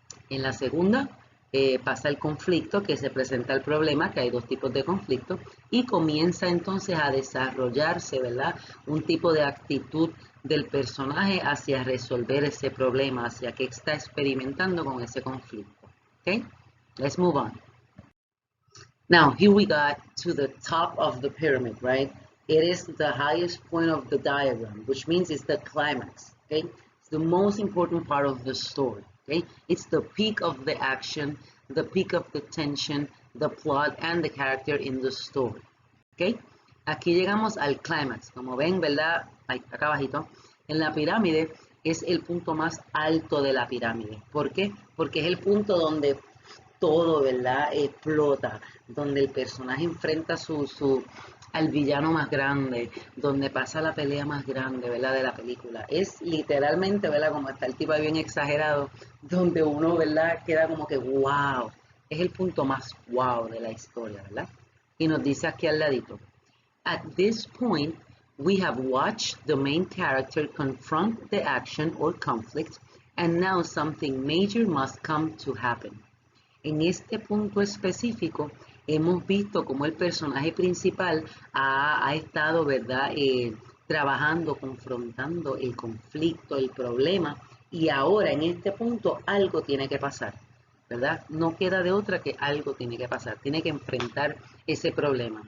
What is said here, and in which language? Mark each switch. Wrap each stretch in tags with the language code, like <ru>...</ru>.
<es>En la segunda pasa el conflicto, que se presenta el problema, que hay dos tipos de conflicto, y comienza entonces a desarrollarse, ¿verdad? Un tipo de actitud del personaje hacia resolver ese problema, hacia qué está experimentando con ese conflicto.</es> <en>¿Ok? Let's move on. Now, here we got to the top of the pyramid, right? It is the highest point of the diagram, which means it's the climax, okay? It's the most important part of the story, okay? It's the peak of the action, the peak of the tension, the plot, and the character in the story, okay?</en> <es>Aquí llegamos al climax. Como ven, ¿verdad? Ahí, acá abajito. En la pirámide es el punto más alto de la pirámide. ¿Por qué? Porque es el punto donde todo, ¿verdad? Explota, donde el personaje enfrenta al villano más grande, donde pasa la pelea más grande, ¿verdad? De la película. Es literalmente, ¿verdad? Como está el tipo ahí bien exagerado, donde uno, ¿verdad? Queda como que, wow, es el punto más wow de la historia, ¿verdad?</es> <en>Y nos dice aquí al ladito, at this point, we have watched the main character confront the action or conflict, and now something major must come to happen.</en> <es>En este punto específico, hemos visto cómo el personaje principal ha estado, ¿verdad? Trabajando, confrontando el conflicto, el problema, y ahora en este punto algo tiene que pasar, ¿verdad? No queda de otra que algo tiene que pasar, tiene que enfrentar ese problema.</es>